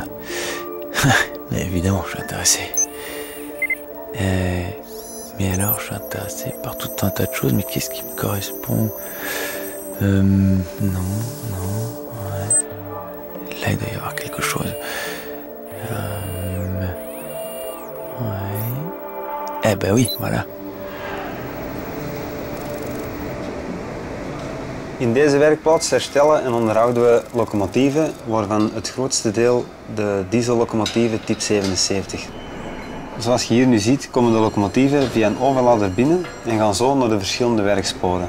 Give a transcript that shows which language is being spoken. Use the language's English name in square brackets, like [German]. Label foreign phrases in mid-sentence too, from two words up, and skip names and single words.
[French] Mais évidemment, je suis intéressé. Mais alors, je suis intéressé par tout un tas de choses, mais qu'est-ce qui me correspond? Non, ouais. Là, il doit y avoir quelque chose. Ouais. Eh ben oui, voilà. [Dutch] In deze werkplaats herstellen en onderhouden we locomotieven, waarvan het grootste deel de diesellocomotieven type 77. Zoals je hier nu ziet, komen de locomotieven via een overlader binnen en gaan zo naar de verschillende werksporen.